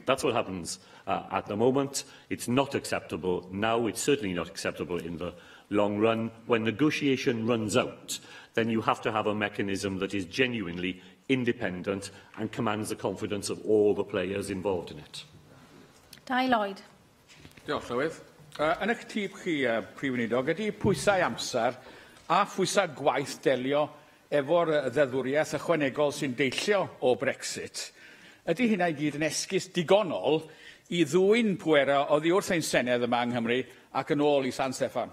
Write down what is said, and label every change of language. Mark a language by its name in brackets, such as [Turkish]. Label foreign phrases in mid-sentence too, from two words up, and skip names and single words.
[English] That's what happens at the moment. It's not acceptable now. It's certainly not acceptable in the long run. When negotiation runs out, then you have to have a mechanism that is genuinely independent and commands the confidence of all the players involved in it. Dai Lloyd. [Welsh] Diolch, Llywydd. Yn eich tîp chi, Prif Weinidog, ydy pwysau amser a phwysau gwaith delio efo'r ddeddfwriaeth ychwanegol sy'n deillio o Brexit. Ydy hynna i gyd yn esgus digonol i ddwyn pwera oddi wrth ein Senedd yma yng Nghymru ac yn ôl i San Steffan?